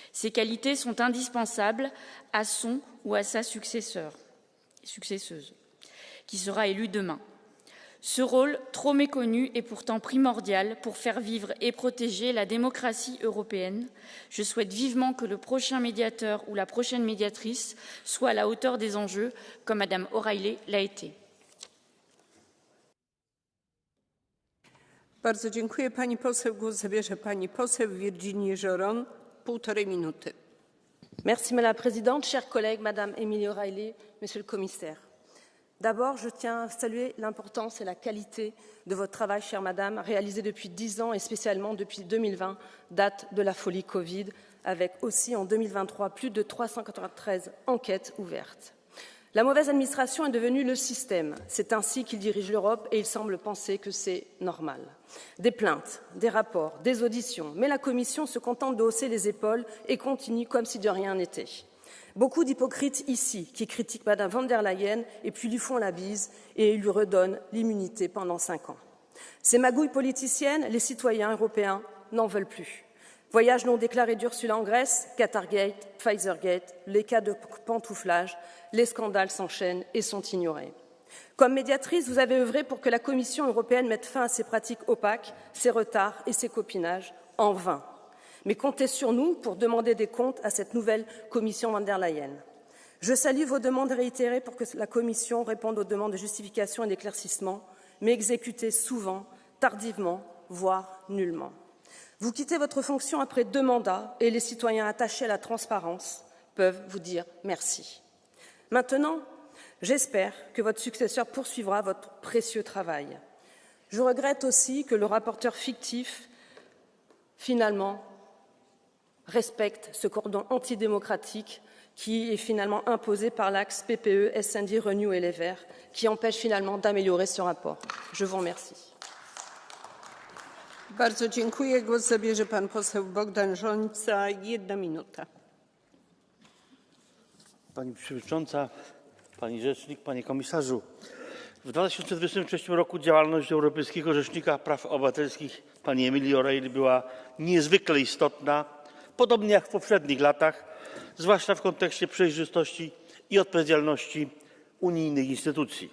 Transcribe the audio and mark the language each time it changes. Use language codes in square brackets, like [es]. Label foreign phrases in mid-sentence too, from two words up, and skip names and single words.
[fr] Ces qualités sont indispensables à son ou à sa successeuse, qui sera élue demain. Ce rôle, trop méconnu, est pourtant primordial pour faire vivre et protéger la démocratie européenne. Je souhaite vivement que le prochain médiateur ou la prochaine médiatrice soit à la hauteur des enjeux, comme Madame O'Reilly l'a été. [pl] Bardzo dziękuję. Pani poseł, głos zabierze pani poseł Virginie Joron, 1,5 minuty. [fr] Merci Madame la Présidente, chers collègues, Madame Émilie O'Reilly, Monsieur le Commissaire. D'abord, je tiens à saluer l'importance et la qualité de votre travail, chère Madame, réalisé depuis 10 ans et spécialement depuis 2020, date de la folie Covid, avec aussi en 2023 plus de 393 enquêtes ouvertes. La mauvaise administration est devenue le système. C'est ainsi qu'il dirige l'Europe et il semble penser que c'est normal. Des plaintes, des rapports, des auditions, mais la Commission se contente de hausser les épaules et continue comme si de rien n'était. Beaucoup d'hypocrites ici qui critiquent Mme von der Leyen et puis lui font la bise et lui redonnent l'immunité pendant 5 ans. Ces magouilles politiciennes, les citoyens européens n'en veulent plus. Voyage non déclaré d'Ursula en Grèce, Qatargate, Pfizergate, les cas de pantouflage, les scandales s'enchaînent et sont ignorés. Comme médiatrice, vous avez œuvré pour que la Commission européenne mette fin à ces pratiques opaques, ces retards et ces copinages, en vain. Mais comptez sur nous pour demander des comptes à cette nouvelle Commission von der Leyen. Je salue vos demandes réitérées pour que la Commission réponde aux demandes de justification et d'éclaircissement, mais exécutées souvent, tardivement, voire nullement. Vous quittez votre fonction après 2 mandats et les citoyens attachés à la transparence peuvent vous dire merci. Maintenant, j'espère que votre successeur poursuivra votre précieux travail. Je regrette aussi que le rapporteur fictif, finalement, respecte ce cordon antidémocratique qui est finalement imposé par l'axe PPE, SND, Renew et Les Verts, qui empêche finalement d'améliorer ce rapport. Je vous remercie. [pl] Bardzo dziękuję. Głos zabierze pan poseł Bogdan Rzońca, 1 minuta. Pani Przewodnicząca, Pani Rzecznik, Panie Komisarzu. W 2023 roku działalność Europejskiego Rzecznika Praw Obywatelskich Pani Emilii O'Reilly była niezwykle istotna, podobnie jak w poprzednich latach, zwłaszcza w kontekście przejrzystości i odpowiedzialności unijnych instytucji.